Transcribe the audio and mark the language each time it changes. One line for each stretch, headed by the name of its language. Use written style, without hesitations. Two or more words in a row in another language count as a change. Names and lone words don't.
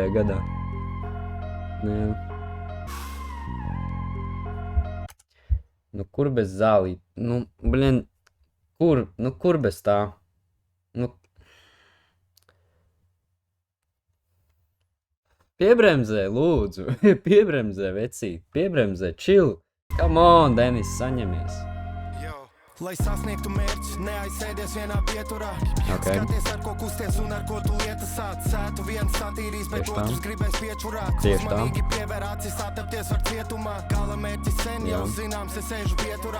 Latvian: gadā? Nē. Kur bez zālīt? Kur bez tā? Piebremzē, lūdzu. Piebremzē, vecīt. Piebremzē,
English: chill. Come on,
Latvian: Denis, saņemies. Lai sasniegtu mērķus, neaizsēdies vienā pieturā. Skaties, ar ko kusties un ar ko tu lietas sāc. Sētu viens satīrīs, bet otrs gribēs piečurāt. Uzmanīgi pievēr acis, attapties var cietumā. Gala mērķis sen jau zināms, es sēžu pieturā.